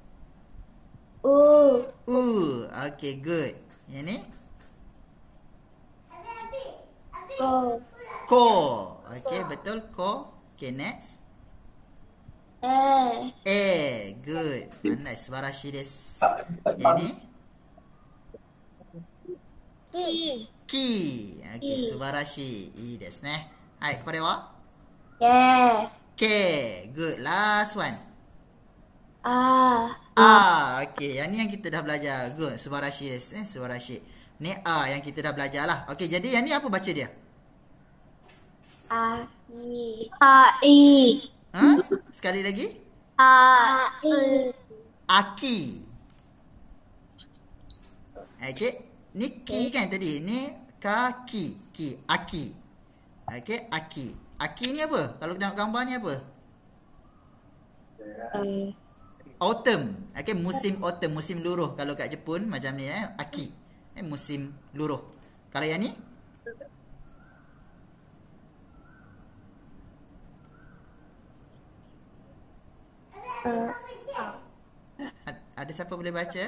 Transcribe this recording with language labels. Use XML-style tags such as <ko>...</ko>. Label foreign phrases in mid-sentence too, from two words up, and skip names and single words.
<ja>U.</ja> <ms>Okey, good. Yang ni? Ko. Okey, betul, ko. Okey, next. Good. Pandai,</ms> <ja>すばらしいです.</ja> <ms>Yang ni? Ki. Okey,</ms> <ja>すばらしい。いですね。はい、これは? Ke.</ja> <en>Good. Last one.</en> <ms>Okey, yang ni yang kita dah belajar. Good,</ms> <ja>すばらしいです。すばらしい.</ja> <ms>Ni A yang kita dah belajar lah. Okey, jadi yang ni apa baca dia?</ms> <ja>I.</ja> <ms>Sekali lagi. Aki. Okey, ni ki kan tadi. Ni kaki. Ki, aki. Okey, aki. Aki ni apa? Kalau tengok gambar ni apa? Autumn. Okey, musim autumn, musim luruh. Kalau kat Jepun macam ni aki. Musim luruh. Kalau yang ni? Ada siapa boleh baca?</ms>